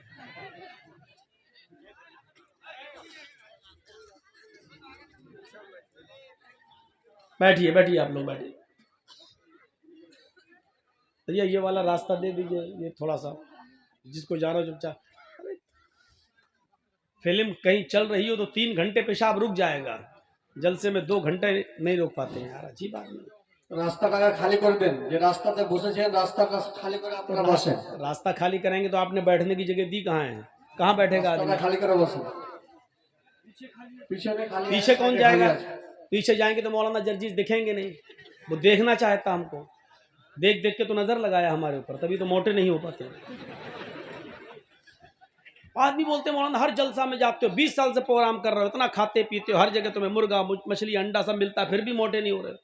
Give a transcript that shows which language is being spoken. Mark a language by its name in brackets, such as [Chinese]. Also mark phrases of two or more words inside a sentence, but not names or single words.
[Urdu] بیٹھیے بیٹھیے آپ لوگ بیٹھیے، بھیا یہ والا راستہ دے دیجیے، یہ تھوڑا سا جس کو جانا چپ چاپ۔ فلم کہیں چل رہی ہو تو 3 گھنٹے پیشاب رک جائے گا، جلسے میں 2 گھنٹے نہیں روک پاتے ہیں یار، عجیب بات نہیں۔ [Bangla] রাস্তাটা খালি করবেন, যে রাস্তাতে বসেছেন রাস্তাটা খালি করে আপনারা বসেন। [Urdu] راستہ خالی کریں گے تو آپ نے بیٹھنے کی جگہ دی کہاں ہے؟ کہاں بیٹھے گا آدمی؟ [Bangla] রাস্তাটা খালি করে বসেন। পিছনে খালি [Urdu] پیچھے کون جائے گا؟ پیچھے جائیں گے تو مولانا جرجیز دکھیں گے نہیں، وہ دیکھنا چاہتا ہم کو، دیکھ دیکھ کے تو نظر لگایا ہمارے اوپر، تبھی تو موٹے نہیں ہو پاتے۔ آدمی بولتے ہیں مولانا ہر جلسہ میں جاتے ہو، 20 سال سے پروگرام کر رہے ہو، اتنا کھاتے پیتے ہو، ہر جگہ تمہیں مرغا مچھلی انڈا سب ملتا ہے، پھر بھی موٹے نہیں ہو رہے۔